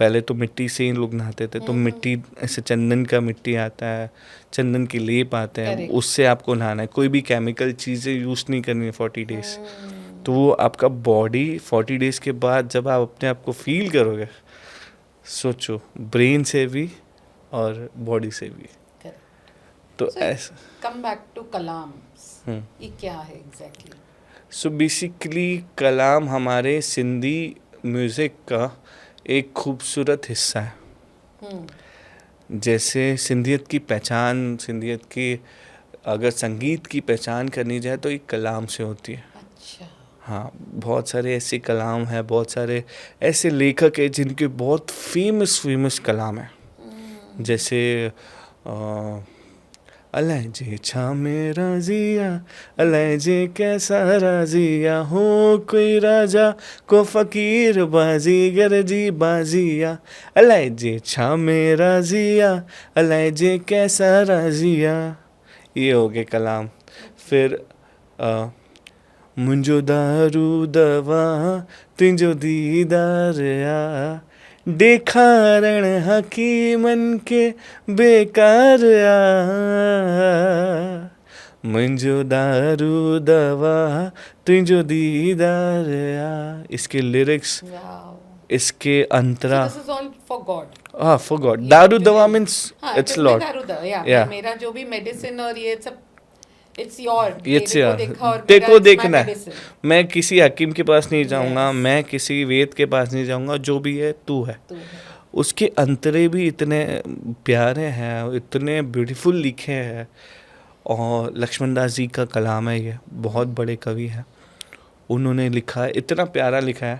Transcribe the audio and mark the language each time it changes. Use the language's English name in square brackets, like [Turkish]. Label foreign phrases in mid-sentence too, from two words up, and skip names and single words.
[Hindi] पहले तो मिट्टी से ही लोग नहाते थे, तो मिट्टी ऐसे चंदन का मिट्टी आता है, चंदन की लेप आते हैं, [English] Correct. [Hindi] उससे आपको नहाना है। कोई भी केमिकल चीज़ें यूज़ नहीं करनी है 40 डेज। तो वो आपका बॉडी 40 डेज के बाद जब आप अपने आप को फील करोगे, सोचो ब्रेन से भी और बॉडी से भी। [English] Correct. [Hindi] तो So, ऐसा [English] come back to [Hindi] कलाम्स. ये क्या है exactly? सो बेसिकली कलाम हमारे सिंधी म्यूज़िक का एक खूबसूरत हिस्सा है। जैसे सिंधियत की पहचान, सिंधियत की अगर संगीत की पहचान करनी जाए तो एक कलाम से होती है। अच्छा. हाँ, बहुत सारे ऐसे कलाम हैं, बहुत सारे ऐसे लेखक हैं जिनके बहुत फेमस कलाम हैं। [Sindhi] जैसे अलाए जे छा में राजिया, अलाए जे कैसा राजिया हो, कोई राजा को फकीर बाजीगर जी बाजिया, अलाए जे छा में राजिया, अलाए जे कैसा राजिया। [Hindi] ये हो गए कलाम। फिर [Sindhi] मुंहिंजो दारू दवा तुंहिंजो दीदार आ, ॾेखारण हकीमन के बेकार आ, मुंहिंजो दारू दवा तुंहिंजो दीदार आ। [Hindi] इसके लिरिक्स, Wow. इसके अंतरा, [English] So this is all for God. [Hindi] हाँ [English] for God, [Hindi] दारू दवा मीन्स हाँ, इट्स तो लॉर्ड। मैं दारू दवा, yeah. Yeah. मेरा जो भी मेडिसिन और ये सब, [English] it's your. It's [Hindi] तेरे को [English] your. [Hindi] देखा और तेरे मेरा को [English] it's my [Hindi] देखना है। [English] medicine. [Hindi] मैं किसी हकीम के पास नहीं जाऊंगा, Yes. मैं किसी वेद के पास नहीं जाऊंगा, जो भी है तू है। तू है. उसके अंतरे भी इतने प्यारे हैं, इतने ब्यूटीफुल लिखे हैं। और लक्ष्मण दास जी का कलाम है, ये बहुत बड़े कवि हैं, उन्होंने लिखा है, इतना प्यारा लिखा है।